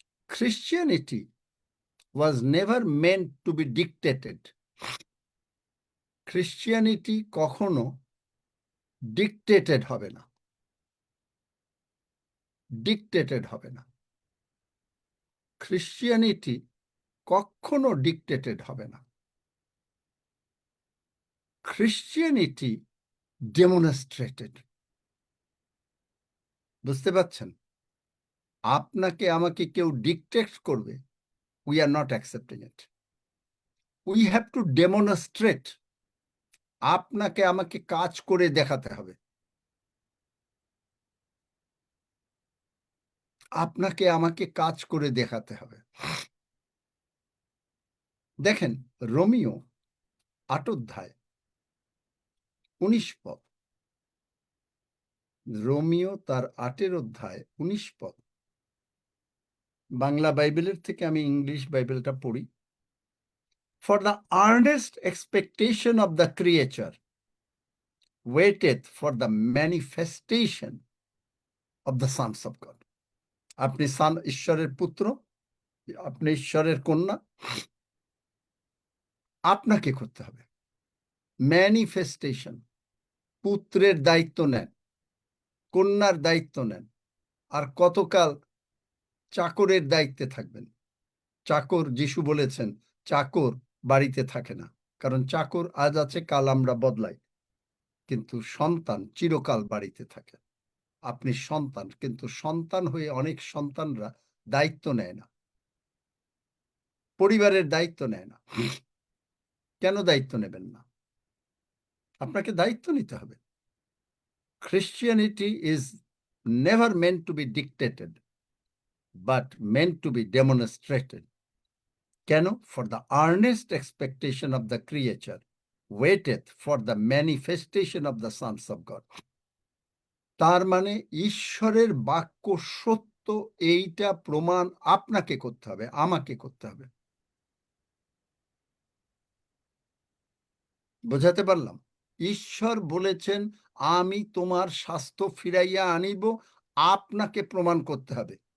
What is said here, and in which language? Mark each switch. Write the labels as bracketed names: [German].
[English] Christianity was never meant to be dictated. [Bangla] Christianity কখনো dictated হবে না, ডিকটেটেড হবে না। খ্রিস্টিয়ানিটি কখনো ডিকটেটেড হবে না। Christianity demonstrated. বুঝতে পারছেন? আপনাকে আমাকে কেউ ডিকটেট করবে, [English] We are not accepting it. We have to demonstrate. [Bangla] আপনাকে আমাকে কাজ করে দেখাতে হবে। আপনাকে আমাকে কাজ করে দেখাতে হবে। দেখেন, রোমিও 8 অধ্যায় 19 পদ। রোমিও তার 8 অধ্যায় 19 পদ। বাংলা বাইবেলের থেকে আমি ইংলিশ বাইবেলটা পড়ি। [English] For the earnest expectation of the creature waiteth for the manifestation of the sons of God. [Bangla] আপনি ঈশ্বরের পুত্র, আপনি ঈশ্বরের কন্যা, আপনাকে করতে হবে ম্যানিফেস্টেশন। পুত্রের দায়িত্ব নেন, কন্যার দায়িত্ব নেন, আর কতকাল চাকরের দায়িত্বে থাকবেন। চাকর, যিশু বলেছেন, চাকর বাড়িতে থাকে না, কারণ চাকর আজ আছে, কাল আমরা বদলাই, কিন্তু সন্তান চিরকাল বাড়িতে থাকে। আপনি সন্তান, কিন্তু সন্তান হয়ে অনেক সন্তানরা দায়িত্ব নেয় না, পরিবারের দায়িত্ব নেয় না। কেন দায়িত্ব নেবেন না? আপনাকে দায়িত্ব নিতে হবে। [English] Christianity is never meant to be dictated, but meant to be demonstrated. [Bangla] কেন? [English] For the earnest expectation of the creature waiteth for the manifestation of the sons of God. [Bangla] তার মানে ঈশ্বরের বাক্য সত্য, এইটা প্রমাণ আপনাকে করতে হবে, আমাকে করতে হবে। বোঝাতে পারলাম? ঈশ্বর বলেছেন, আমি তোমার স্বাস্থ্য ফিরাইয়া আনিব, আপনাকে প্রমাণ করতে হবে।